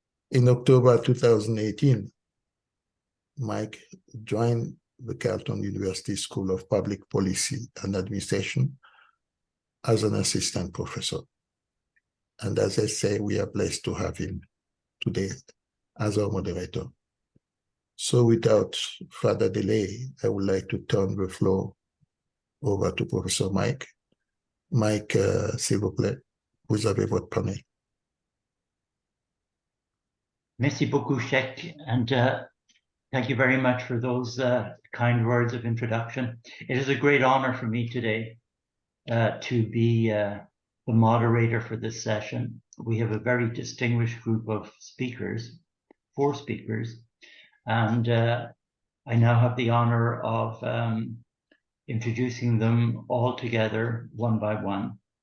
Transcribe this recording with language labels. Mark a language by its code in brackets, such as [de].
[en] In October 2018, Mike joined the Carleton University School of Public Policy and Administration as an assistant professor. And as I say, we are blessed to have him today as our moderator. So without further delay, I would like to turn the floor over to Professor Mike. [fr] Mike, s'il vous plaît, vous avez votre panel. Merci beaucoup, [en] Sheikh, and thank you very much for those kind words of introduction. It is a great honor for me today to be the moderator for this session. We have a very distinguished group of speakers, 4 speakers, and I now have the honor of introducing them all together one by one.